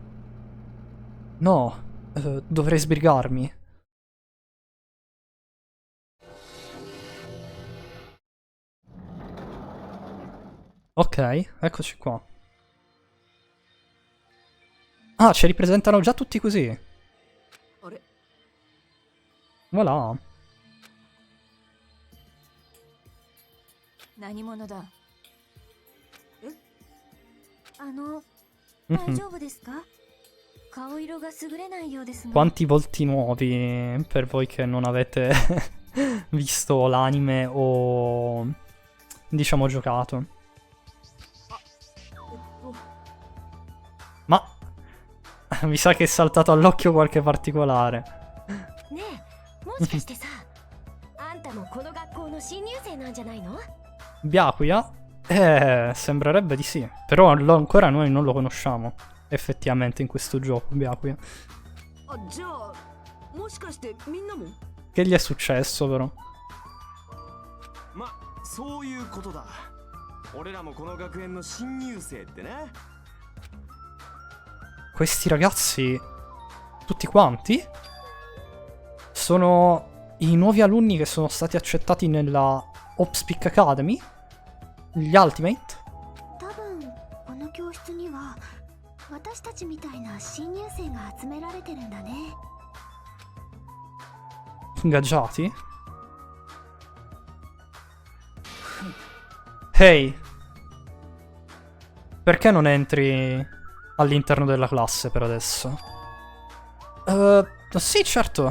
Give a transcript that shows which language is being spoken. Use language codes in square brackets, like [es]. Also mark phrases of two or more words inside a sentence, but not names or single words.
[it] No, dovrei sbrigarmi. Ok, eccoci qua. Ah, ci ripresentano già tutti così. [ja] あれ [it] Voilà. [ja] 何者だ。え大 Mhm. 丈夫ですか？顔色が優れないようですが。 [it] Quanti volti nuovi per voi che non avete visto l'anime o diciamo giocato? Ma mi sa che è saltato all'occhio qualche particolare. [ja] ねえ、もしかしてさ、あんたもこの学校の新入生なんじゃないの？ [it] Byakuya? Sembrerebbe di sì. Però ancora noi non lo conosciamo effettivamente in questo gioco, Byakuya. [ja] あ、じゃあもしかしてみんなも？ [it] Che gli è successo però? [ja] ま、そういうことだ。俺らもこの学園の新入生ってね。 [it] Questi ragazzi, tutti quanti, sono i nuovi alunni che sono stati accettati nella Opspeak Academy? Gli Ultimate? [ja] 多分この教室には私たちみたいな新入生が集められてるんだね。 [it] Ingaggiati? Hey, perché non entri all'interno della classe per adesso? Sì, certo.